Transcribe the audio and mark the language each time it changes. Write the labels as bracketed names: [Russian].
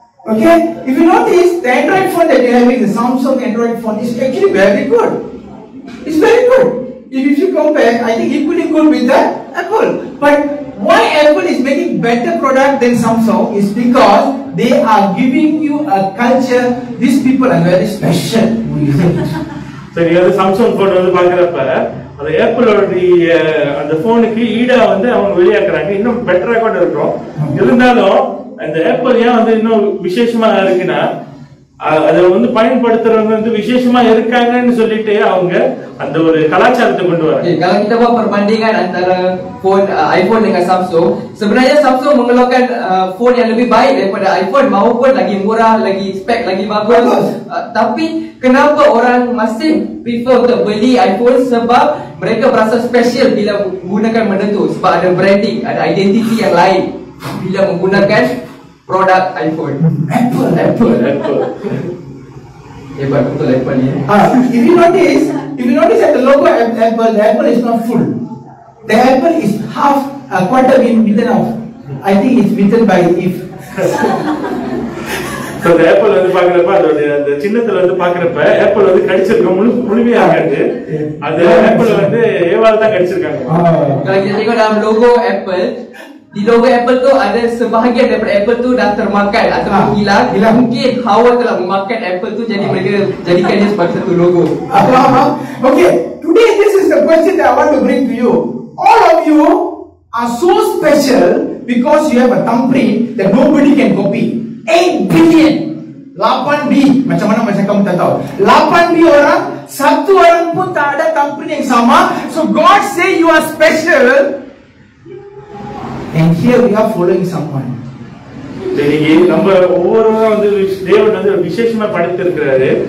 [English] Okay, if you notice the Android phone that you are having, the Samsung Android phone is actually very good. It's very good. If you compare, I think equally good with the Apple. But why Apple is making better product than Samsung is because they are giving you a culture. These people are very special. [Tamil] சரி, அது Samsung phone வந்து பாக்குறப்ப அந்த ஆப்பிளோடைய அந்த போனுக்கு ஈடா வந்து அவங்க வெளியாக்குறாங்க. இன்னும் பெட்டரா கூட இருக்கும். இருந்தாலும் அந்த ஆப்பிள் ஏன் வந்து இன்னும் விசேஷமா இருக்குன்னா அதை வந்து பயன்படுத்துறவங்க வந்து விசேஷமா இருக்காங்கன்னு சொல்லிட்டு அவங்க அந்த ஒரு கலாச்சாரத்தை கொண்டு வராங்க. [Malay] Kalau kita buat perbandingan antara phone iPhone dengan Samsung, sebenarnya Samsung mengeluarkan phone yang lebih baik daripada iPhone maupun lagi murah, lagi spek lagi bagus. Tapi kenapa orang masih prefer untuk beli iPhone? Sebab mereka berasa special bila menggunakan benda tu, sebab ada branding, ada identiti yang lain bila menggunakan produk iPhone. Apple. Hebat betul Apple ni. [English] If you notice at the logo Apple, the Apple is not full. The Apple is half, quarter been bitten off. I think it's bitten by if. [Tamil] So the Apple வந்து பாக்குறப்ப அதோட அந்த சின்னத்துல வந்து பாக்குறப்ப Apple வந்து கடிச்சிருக்க முழுமையா ஆகாது. அது Apple வந்து ஏவால தான் கடிச்சிருக்காங்க. [Malay] Kalau kita tengok dalam logo Apple, di logo Apple tu ada sebahagian daripada Apple tu dah termakan atau hilang. Mungkin hawa telah memakan Apple tu, jadi mereka jadikan dia sebagai satu logo. [English] Okay, today this is the question that I want to bring to you. All of you are so special because you have a thumbprint that nobody can copy. [Malay] 8 billion 8B, macam mana macam kamu tak tahu 8B orang, satu orang pun tak ada thumbprint yang sama. [English] So God say you are special. And here we are following someone. [Tamil] சரி, நம்ம ஒவ்வொருவரும் வந்து தேவன் வந்து விசேஷமா படைத்திருக்கிறாரு.